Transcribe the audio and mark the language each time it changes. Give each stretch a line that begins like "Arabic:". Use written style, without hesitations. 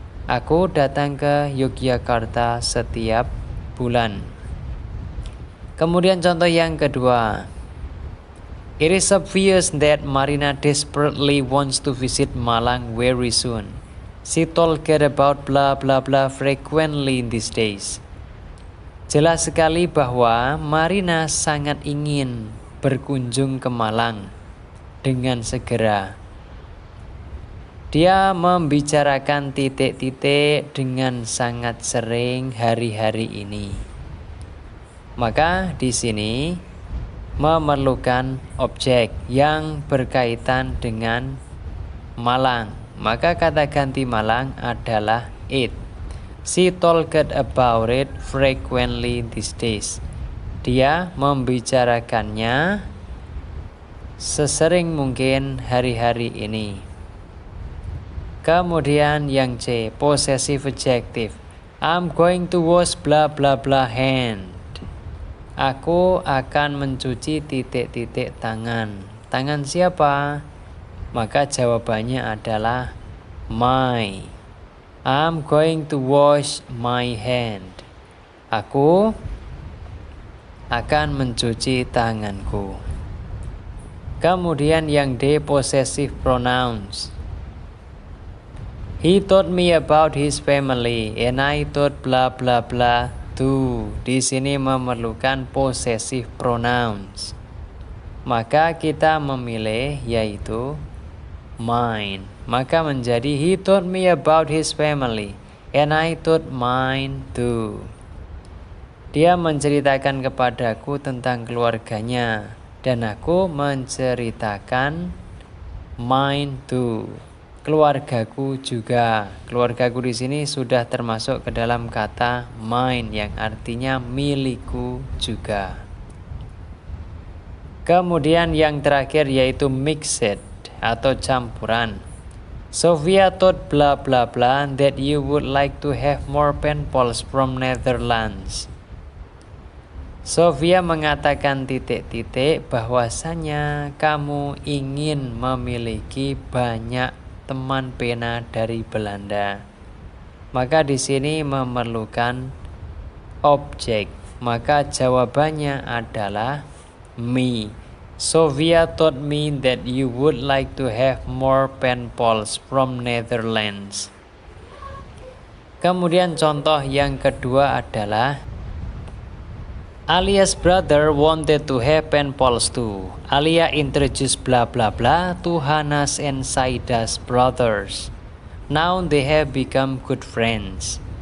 Indonesian: Aku datang ke Yogyakarta setiap bulan. Kemudian contoh yang kedua.
English: It is obvious that Marina desperately wants to visit Malang very soon. She told Kat about blah blah blah frequently in these days.
Indonesian: Jelas sekali bahwa Marina sangat ingin berkunjung ke Malang dengan segera. Dia membicarakan titik-titik dengan sangat sering hari-hari ini. Maka di sini memerlukan objek yang berkaitan dengan Malang. Maka kata ganti Malang adalah it.
English: She told about it frequently these days.
Indonesian: Dia membicarakannya sesering mungkin hari-hari ini. Kemudian yang C, possessive adjective.
English: I'm going to wash blah blah blah hand.
Indonesian: Aku akan mencuci titik-titik tangan. Tangan siapa? Maka jawabannya adalah my.
English: I'm going to wash my hand.
Indonesian: Aku akan mencuci tanganku. Kemudian yang D, possessive pronouns.
English: He told me about his family and I thought blah blah blah too.
Indonesian: Di sini memerlukan possessive pronouns. maka kita memilih yaitu mine. Maka menjadi
English: he told me about his family and I told mine too.
Indonesian: Dia menceritakan kepadaku tentang keluarganya dan aku menceritakan
English: mine too.
Indonesian: Keluargaku juga. Keluargaku di sini sudah termasuk ke dalam kata mine yang artinya milikku juga. Kemudian yang terakhir yaitu mixed atau campuran.
English: Sofia thought blah blah blah that you would like to have more pen pals from Netherlands.
Indonesian: Sofia mengatakan titik-titik bahwasanya kamu ingin memiliki banyak teman pena dari Belanda. Maka di sini memerlukan objek. Maka jawabannya adalah me.
English: Sofia told me that you would like to have more pen pals from Netherlands.
Indonesian: Kemudian contoh yang kedua adalah
English: Alia's brother wanted to have pen pals too. Alia introduced blah blah blah to Hannah's and Saida's brothers. Now they have become good friends.